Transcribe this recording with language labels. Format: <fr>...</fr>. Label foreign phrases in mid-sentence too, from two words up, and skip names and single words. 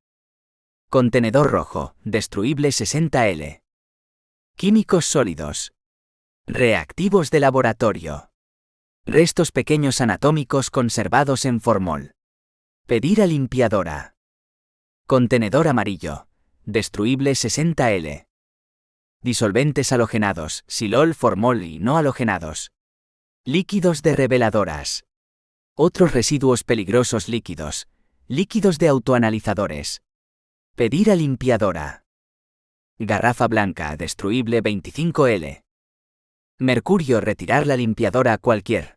<es>Contenedor rojo, destruible 60L. Químicos sólidos. Reactivos de laboratorio. Restos pequeños anatómicos conservados en formol. Pedir a limpiadora. Contenedor amarillo, destruible 60L. Disolventes halogenados, silol, formol y no halogenados. Líquidos de reveladoras. Otros residuos peligrosos líquidos. Líquidos de autoanalizadores. Pedir a limpiadora. Garrafa blanca, destruible 25L. Mercurio, retirar la limpiadora a cualquier.</es>